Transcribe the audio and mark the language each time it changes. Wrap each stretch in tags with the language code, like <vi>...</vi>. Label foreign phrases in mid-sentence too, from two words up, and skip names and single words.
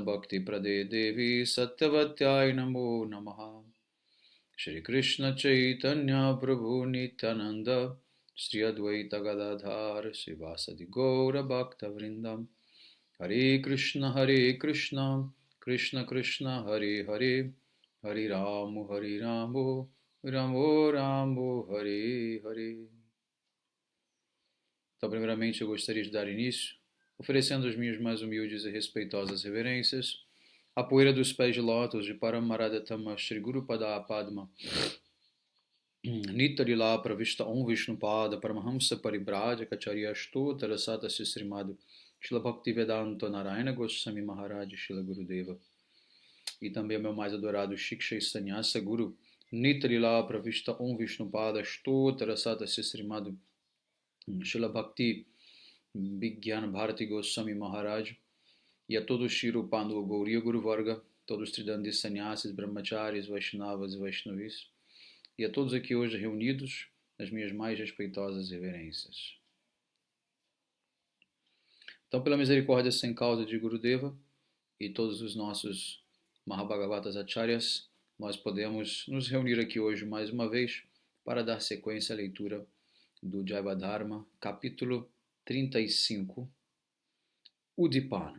<sa>भक्ति प्रदे देवि सत्यवत्यै नमो नमः श्री कृष्ण चैतन्य प्रभु नित्यानन्द श्री अद्वैत गदाधर शिवासादि गौर भक्त वृन्दम् हरे कृष्ण कृष्ण कृष्ण हरे हरे हरे रामु रामो रामो हरे हरे.</sa> <pt>Então, primeiramente, eu gostaria de dar início, oferecendo as minhas mais humildes e respeitosas reverências a poeira dos pés de lótus de Paramaradhatama Shri Guru Pada Padma Nitarila Pravishta Om Vishnupada Paramahamsa Paribrajaka Charya Stotara Satasya Srimad Shila Bhaktivedanta Narayana Goswami Maharaj Shila Gurudeva e também ao meu mais adorado Shiksha Sanyasa Guru Nitarila Pravishta Om Vishnupada Stotara Satasya Srimad Shila Bhakti Vigyan Bharati Goswami Maharaj e a todos Shiro Pando Gauriya Guru Varga, todos Tridandis Sannyasis, Brahmacharis, Vaishnavas e Vaishnavis, e a todos aqui hoje reunidos nas minhas mais respeitosas reverências. Então, pela misericórdia sem causa de Gurudeva e todos os nossos Mahabhagavatas Acharyas, nós podemos nos reunir aqui hoje mais uma vez para dar sequência à leitura do Jayavadharma, capítulo 35, Udipana.</pt>